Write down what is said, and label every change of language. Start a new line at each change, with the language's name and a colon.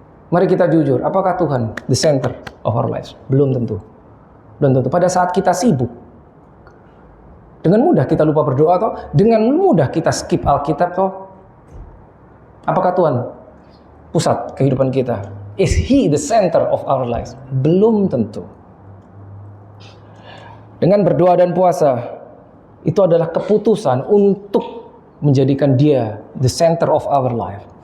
Indonesian: Mari kita jujur, apakah Tuhan
English: the center of our lives?
Indonesian: Belum tentu. Belum tentu. Pada saat kita sibuk, dengan mudah kita lupa berdoa, atau dengan mudah kita skip Alkitab, atau apakah Tuhan pusat kehidupan kita?
English: Is He the center of our lives?
Indonesian: Belum tentu. Dengan berdoa dan puasa, itu adalah keputusan untuk menjadikan Dia
English: the center of our life.